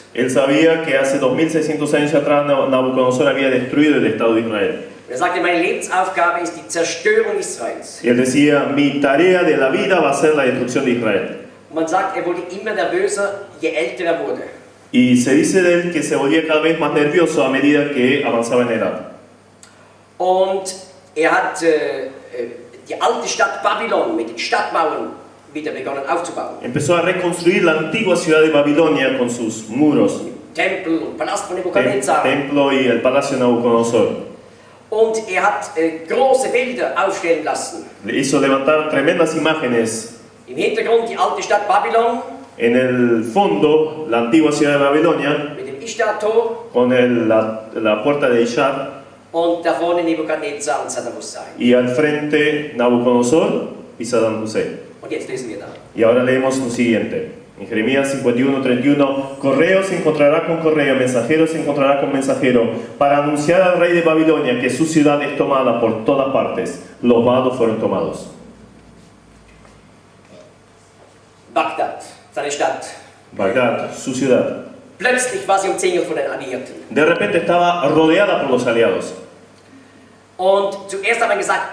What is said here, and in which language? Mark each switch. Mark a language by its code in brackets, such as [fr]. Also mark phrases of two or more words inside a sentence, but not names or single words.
[es] Él sabía que hace 2600 años atrás Nabucodonosor había destruido el Estado de Israel. [de] Er sagte, meine Lebensaufgabe ist die Zerstörung Israels. [es] Y él decía, mi tarea de la vida va a ser la destrucción de Israel. [de] Und man sagt, er wurde immer nervöser, je älter er wurde. [es] Y se dice de él que se volvía cada vez más nervioso a medida que avanzaba en edad. [de] Und er hat die alte Stadt Babylon mit den Stadtmauern wieder begonnen aufzubauen. [es] Empezó a reconstruir la antigua ciudad de Babilonia con sus muros, [de] Tempel und Palast von Nebukadnezar. [es] templo y el palacio de Nabucodonosor. [de] Und er hat große Bilder aufstellen lassen. [es] Hizo levantar tremendas imágenes. [de] Im Hintergrund die alte Stadt Babylon [es] En el fondo, la antigua ciudad de Babilonia, [de] mit dem Ishtar-Tor [es] con la puerta de Ishar, [de] und da vorne Nebukadnezar und Saddam Hussein. [es] y al frente Nabucodonosor y Saddam Hussein. [de] Und jetzt lesen wir da. [es] Y ahora leemos lo siguiente. En Jeremías 51:31, correo se encontrará con correo, mensajero se encontrará con mensajero, para anunciar al rey de Babilonia que su ciudad es tomada por todas partes. Los vados fueron tomados. [de] Bagdad, seine Stadt. [es] Bagdad, su ciudad. [de] Plötzlich war sie umzingelt von den Alliierten. [es] De repente estaba rodeada por los aliados. [de] Und zuerst hat man gesagt,